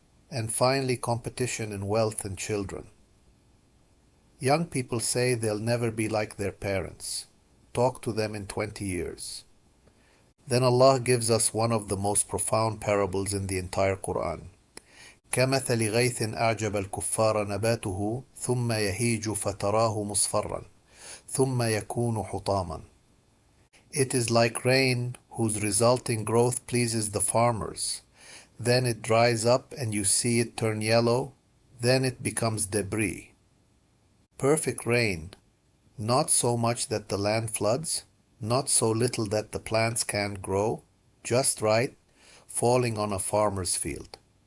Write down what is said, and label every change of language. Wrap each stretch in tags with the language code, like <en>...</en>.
<en>And finally, competition in wealth and children. Young people say they'll never be like their parents. Talk to them in 20 years. Then Allah gives us one of the most profound parables in the entire Quran.</en> <ar>كمثل غيث أعجب الكفار نباته ثم يهيج فتراه مصفرا ثم يكون حطاما.</ar> <en>It is like rain whose resulting growth pleases the farmers. Then it dries up and you see it turn yellow. Then it becomes debris. Perfect rain, not so much that the land floods, not so little that the plants can't grow, just right, falling on a farmer's field.</en>